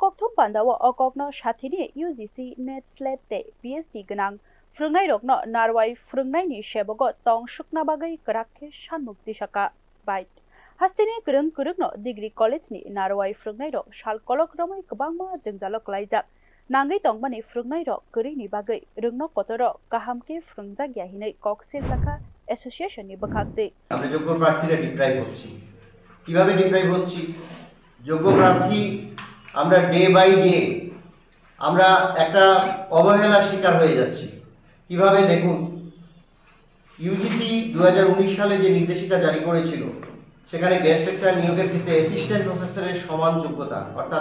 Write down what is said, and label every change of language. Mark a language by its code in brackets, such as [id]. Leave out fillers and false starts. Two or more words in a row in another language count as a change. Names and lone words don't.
[trp] Kokthum Pandawa Okokno Shathini UGC Net Slate Te PhD Ganang Frungnai Rokno Narwai Frungnai ni Shebogo Tong Shukna Bagai Karakhe Shanmungti Shaka Bite Hastini Kurung Kurungno [en] Degree College [trp] ni Narwai Frungnai Rok Shal Kolok Romai Kabangma Jengjalok Laijak Nangai Tongbani Frungnai Rok Kuri ni Bagai Rungno Kotoro Kahamke Frungjak Yahinai Koksil Saka Association ni Bakhakte [bn] আমরা যোগ্য প্রার্থীরা ডিপ্রাইভ হচ্ছি কিভাবে ডিপ্রাইভ হচ্ছি যোগ্য প্রার্থী আমরা [en] day by day [bn] আমরা একটা অবহেলার শিকার হয়ে যাচ্ছি কিভাবে দেখুন ইউজিসি 2019 সালে যে নির্দেশিকা জারি করেছিল সেখানে [en] guest lecturer [bn] নিয়োগের ক্ষেত্রে [en] assistant professor [bn] সমান যোগ্যতা অর্থাৎ